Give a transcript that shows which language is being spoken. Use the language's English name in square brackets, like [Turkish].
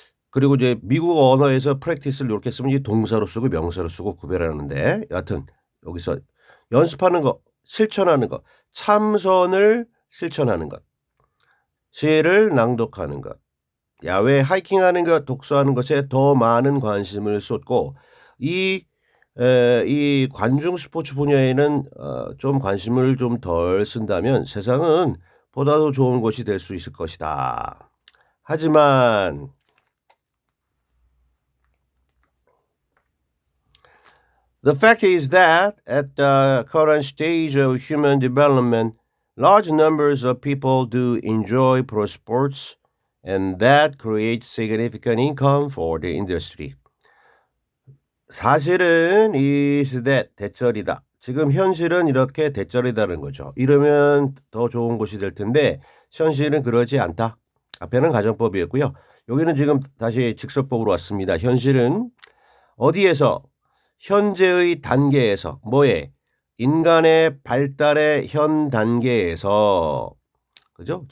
[Korean] 그리고 이제 미국 언어에서 practice를 이렇게 쓰면 이제 동사로 쓰고 명사로 쓰고 구별하는데 여하튼 여기서 연습하는 거, 실천하는 것, 참선을 실천하는 것, 시를 낭독하는 것, 야외 하이킹하는 것, 독서하는 것에 더 많은 관심을 쏟고 이 관중 스포츠 분야에는 좀 관심을 좀 덜 쓴다면 세상은 보다 더 좋은 곳이 될 수 있을 것이다. 하지만 [English] the fact is that at the current stage of human development, large numbers of people do enjoy pro sports, and that creates significant income for the industry. [Korean] 사실은 [English] is that [Korean] 대절이다. 지금 현실은 이렇게 대절이다는 거죠. 이러면 더 좋은 것이 될 텐데 현실은 그러지 않다. 앞에는 가정법이었고요. 여기는 지금 다시 직설법으로 왔습니다. 현실은 어디에서 현재의 단계에서 뭐에 인간의 발달의 현 단계에서 그죠?